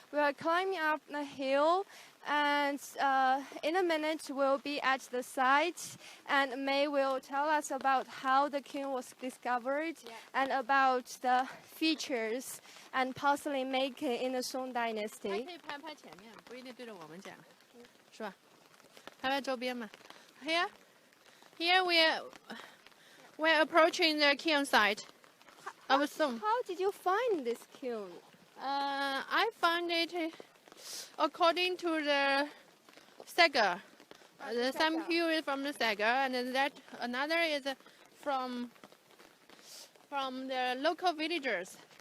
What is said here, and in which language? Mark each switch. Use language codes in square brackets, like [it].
[en] We are climbing up the hill, and in a minute we'll be at the site, and May will tell us about how the kiln was discovered and about the features and porcelain making in the Song [zh] 还 [en] Dynasty. [zh] 可以拍拍前面，不一定对着我们讲，是吧？拍拍周边嘛。 [en] Here we're approaching the kiln site of Song. How did you find this kiln? I found it according to the Saga. Some here is from the Saga, and then that another is from the local villagers.